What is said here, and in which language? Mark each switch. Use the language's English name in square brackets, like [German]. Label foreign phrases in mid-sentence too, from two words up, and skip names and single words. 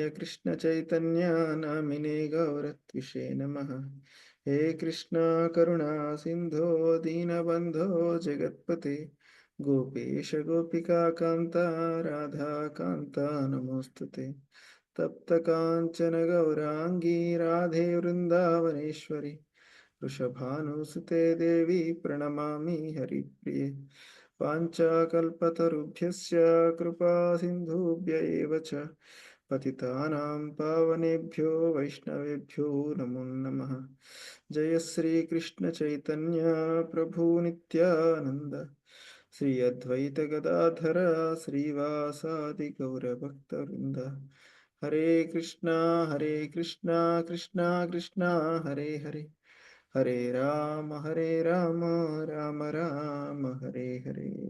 [Sanskrit] కృష్ణ చైతన్య నామినే గౌరత్విషే నమః హే కృష్ణ కరుణా సింధో దీనబంధో జగత్పతే గోపేశ గోపికా కాంత రాధా కాంత నమోస్తుతే తప్త కాంచన గౌరాంగీ రాధే వృందావనేశ్వరి వృషభానుసుతే దేవి ప్రణమామి హరిప్రియే వాంఛాకల్పతరుభ్యశ్చ కృపా సింధుభ్య ఏవ చ పతితానాం పావనేభ్యో వైష్ణవేభ్యో నమో నమః జయ శ్రీ కృష్ణ చైతన్య ప్రభు నిత్యానంద శ్రీ అద్వైత గదాధర శ్రీవాసాది గౌరభక్తవృంద హరే కృష్ణ కృష్ణ కృష్ణ హరే హరే హరే రామ రామ రామ హరే హరే.